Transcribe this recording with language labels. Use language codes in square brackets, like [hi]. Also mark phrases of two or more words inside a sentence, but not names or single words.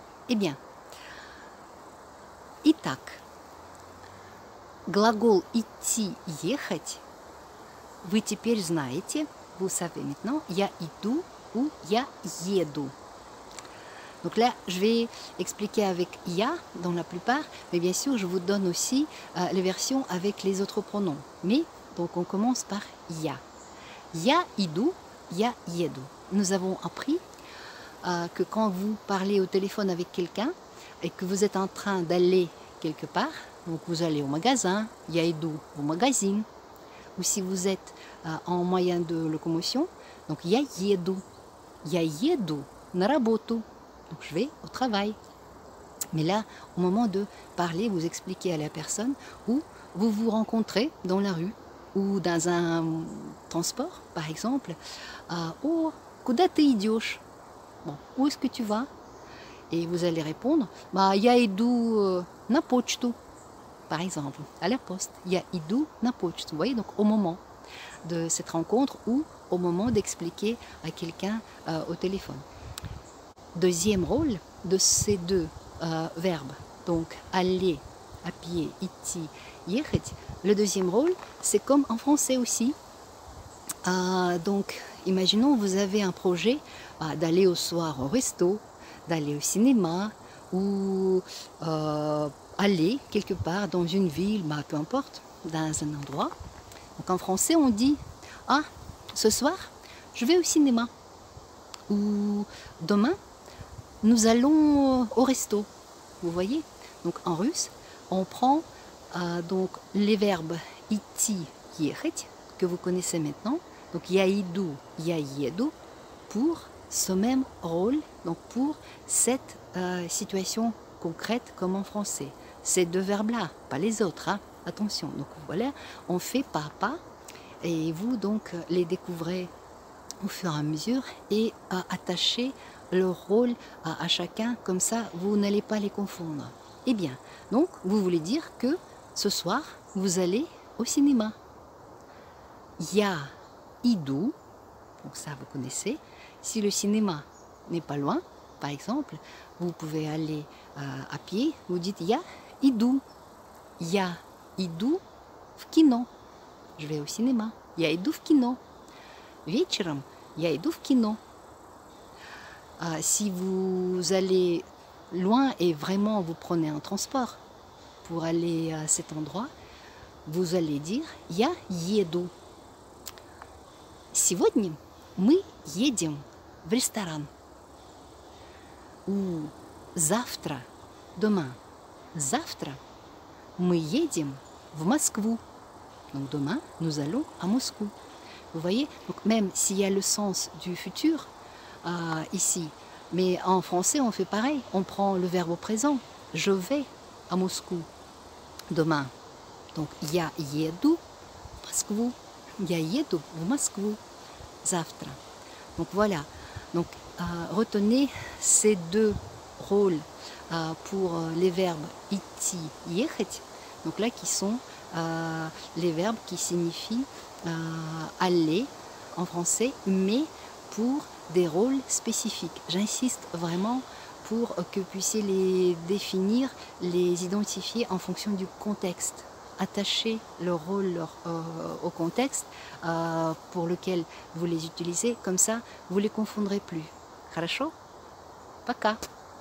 [fr] Eh bien, [ru] итак, глагол идти, ехать, вы теперь знаете, [fr] vous savez maintenant, [ru] я иду ou я еду. [fr] Donc là, je vais expliquer avec ya dans la plupart, mais bien sûr, je vous donne aussi les versions avec les autres pronoms. Mais, donc on commence par ya. [ru] Я иду, я еду. [fr] Nous avons appris que quand vous parlez au téléphone avec quelqu'un et que vous êtes en train d'aller quelque part, donc vous allez au magasin, [ru] я иду [fr] au magazine, ou si vous êtes en moyen de locomotion, donc [ru] я еду на работу. [fr] Donc je vais au travail. Mais là, au moment de parler, vous expliquez à la personne où vous vous rencontrez dans la rue ou dans un transport, par exemple. [ru] Oh, куда ты идешь? [fr] Bon, où est-ce que tu vas? Et vous allez répondre, bah, [ru] я иду на почту, [fr] par exemple, à la poste. [ru] Я иду на почту. [fr] Vous voyez, donc au moment de cette rencontre ou au moment d'expliquer à quelqu'un au téléphone. Deuxième rôle de ces deux verbes, donc aller, à pied, [ru] идти, ехать, [fr] le deuxième rôle, c'est comme en français aussi. Donc, imaginons vous avez un projet d'aller au soir au resto, d'aller au cinéma ou aller quelque part dans une ville, peu importe, dans un endroit. Donc en français, on dit « Ah, ce soir, je vais au cinéma » ou « Demain, nous allons au resto ». Vous voyez? Donc en russe, on prend donc les verbes [ru] идти, ехать, [fr] que vous connaissez maintenant, donc [ru] я иду, я еду, [fr] pour ce même rôle, donc pour cette situation concrète comme en français. Ces deux verbes-là, pas les autres, hein. Attention. Donc voilà, on fait pas à pas, et vous donc les découvrez au fur et à mesure et attachez le rôle à chacun, comme ça vous n'allez pas les confondre. Eh bien, donc vous voulez dire que ce soir vous allez au cinéma. [ru] Я иду, [fr] donc ça vous connaissez. Si le cinéma n'est pas loin, par exemple, vous pouvez aller à pied, vous dites [ru] я иду, я иду в кино. [fr] Je vais au cinéma. [ru] Я иду в кино. Вечером я иду в кино. [fr] Si vous allez loin et vraiment vous prenez un transport pour aller à cet endroit, vous allez dire [ru] я еду. Сегодня мы едем в ресторан. Ou завтра, demain, завтра мы едем в Москву. [fr] Donc demain, nous allons à Moscou. Vous voyez, donc même s'il y a le sens du futur ici, mais en français on fait pareil, on prend le verbe au présent. Je vais à Moscou demain. [ru] Donc я еду в Москву. Я еду в Москву завтра. [fr] Donc voilà. Donc retenez ces deux rôles pour les verbes [ru] идти, ехать. [fr] Donc là qui sont les verbes qui signifient aller en français, mais pour des rôles spécifiques. J'insiste vraiment pour que vous puissiez les définir, les identifier en fonction du contexte. Attachez le rôle au contexte pour lequel vous les utilisez, comme ça vous ne les confondrez plus. [ru] Хорошо? Пока!